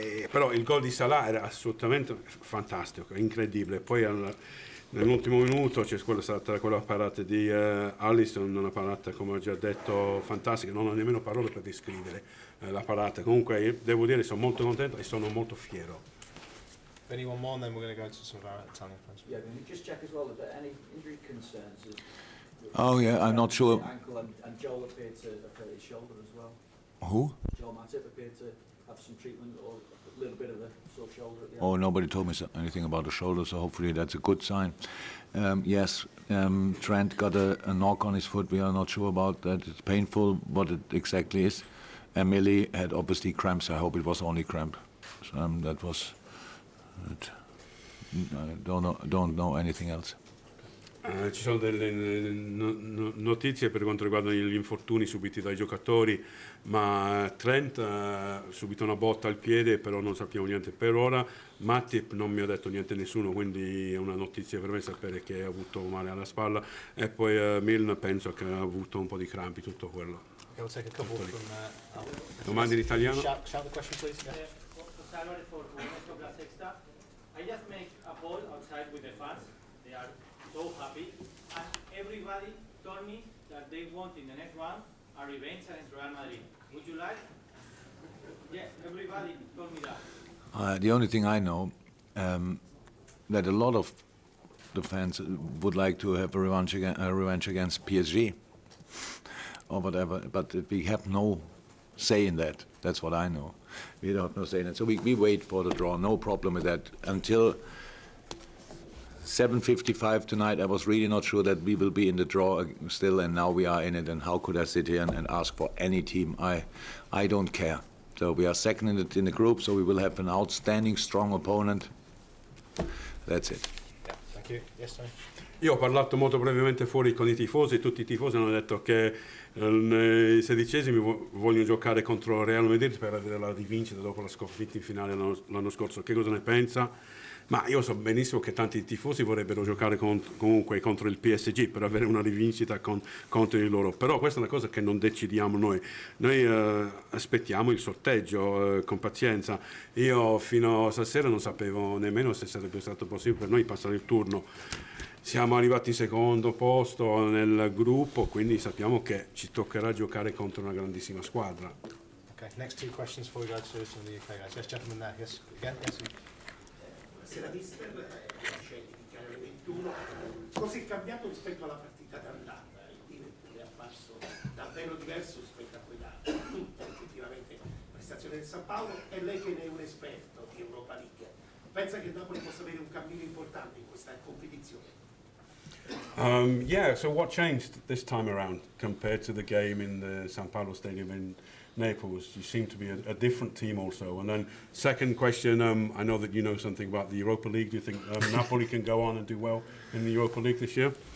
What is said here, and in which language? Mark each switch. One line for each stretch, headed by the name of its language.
Italian: Però il gol di Salah era assolutamente fantastico, incredibile. Poi nell'ultimo minuto c'è stata quella parata di Alisson, una parata, come ho già detto, fantastica, non ho nemmeno parole per descrivere la parata. Comunque io devo dire sono molto contento e sono molto fiero.
English: Anyone more, and then we're going to go to some of our Italian friends. Yeah, can you just check as well if there are any injury concerns? Oh yeah, I'm not sure. Ankle and Joel appeared to have hurt his shoulder as well. Who? Joel Matip appeared to have some treatment or a little bit of a sore shoulder at the end. Oh, nobody told me anything about the shoulder, so hopefully that's a good sign. Yes, Trent got a knock on his foot. We are not sure about that. It's painful, what it exactly is. Emily had obviously cramps. I hope it was only cramp. So, that was. I don't know anything else.
Italian: Ci sono delle notizie per quanto riguarda gli infortuni subiti dai giocatori, ma Trent ha subito una botta al piede, però non sappiamo niente per ora. Matip non mi ha detto niente nessuno, quindi è una notizia per me sapere che ha avuto male alla spalla. E poi Milne penso che ha avuto un po' di crampi, tutto quello.
English: Okay, we'll take a couple from Al.
Italian: Domande in italiano?
English: Shout the question, please. Yeah. Salary for Nuestro Class Extra. I just make a poll outside with the fans. They are so happy. And everybody told me that they want in the next round a revenge against Real Madrid. Would you like? Yes, everybody told me that. The only thing I know that a lot of the fans would like to have a revanche against PSG or whatever, but we have no say in that. That's what I know. We don't have no say in it. So we wait for the draw. No problem with that. Until 7:55 tonight, I was really not sure that we will be in the draw still, and now we are in it. And how could I sit here and ask for any team? I don't care. So we are second in the group, so we will have an outstanding, strong opponent. That's it. Yeah, thank you. Yes, sorry.
Italian: Io ho parlato molto brevemente fuori con i tifosi, tutti i tifosi hanno detto che nei sedicesimi vogliono giocare contro il Real Madrid per avere la rivincita dopo la sconfitta in finale l'anno scorso. Che cosa ne pensa? Ma io so benissimo che tanti tifosi vorrebbero giocare comunque contro il PSG per avere una rivincita contro di loro, però questa è una cosa che non decidiamo noi aspettiamo il sorteggio con pazienza. Io fino a stasera non sapevo nemmeno se sarebbe stato possibile per noi passare il turno. Siamo arrivati in secondo posto nel gruppo, quindi sappiamo che ci toccherà giocare contro una grandissima squadra.
English: Okay, next two questions before we go to some of the UK guys. Yes, gentleman there. Yes, again. Yes.
Italian: Buonasera mister, scegli di chiamare 21. Cos'è cambiato rispetto alla partita d'andata? Il Liverpool è apparso davvero diverso rispetto a quella tutta effettivamente prestazione del San Paolo, e lei che ne è un esperto di Europa League, pensa che il Napoli possa avere un cammino importante in questa competizione?
English: Yeah, so what changed this time around compared to the game in the San Paolo Stadium in Naples? You seem to be a different team also. And then second question, I know that you know something about the Europa League. Do you think Napoli can go on and do well in the Europa League this year?